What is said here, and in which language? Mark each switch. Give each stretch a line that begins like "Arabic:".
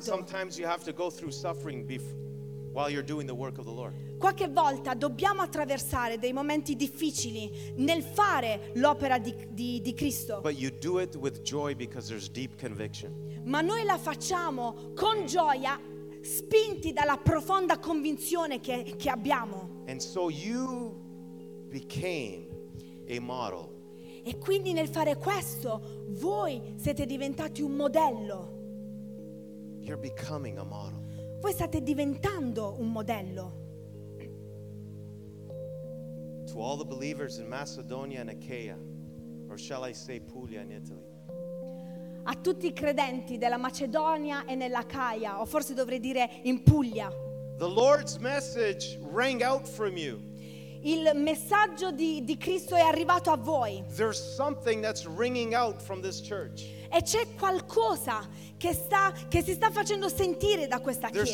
English: Sometimes you have to go through suffering before while you're doing the work of the Lord.
Italian: Qualche volta dobbiamo attraversare dei momenti difficili nel fare l'opera di Cristo.
English: But you do it with joy because there's deep conviction.
Italian: Ma noi la facciamo con gioia, spinti dalla profonda convinzione che abbiamo.
English: And so you became a model.
Italian: E quindi nel fare questo voi siete diventati un modello.
English: You're becoming a model.
Italian: Voi state diventando un modello.
English: To all the believers in Macedonia and Achaia, or shall I say Puglia and Italy?
Italian: A tutti i credenti della Macedonia e nell'Acaia, o forse dovrei dire in Puglia.
English: The Lord's message rang out from you.
Italian: Il messaggio di Cristo è arrivato a voi.
English: There's something that's ringing out from this church.
Italian: E c'è qualcosa che si sta facendo sentire da questa chiesa.